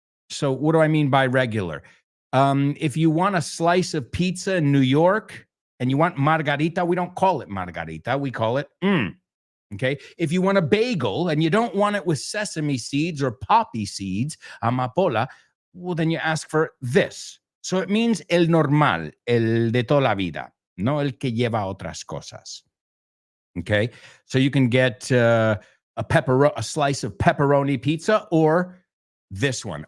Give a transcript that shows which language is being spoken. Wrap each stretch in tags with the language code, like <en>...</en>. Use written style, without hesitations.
<en>So what do I mean by regular? If you want a slice of pizza in New York and you want margarita, we don't call it margarita. We call it Okay. If you want a bagel and you don't want it with sesame seeds or poppy seeds, amapola, well, then you ask for this. So it means</en> <es>el normal, el de toda la vida, no el que lleva otras cosas.</es> <en>Okay. So you can get a slice of pepperoni pizza or this one.</en>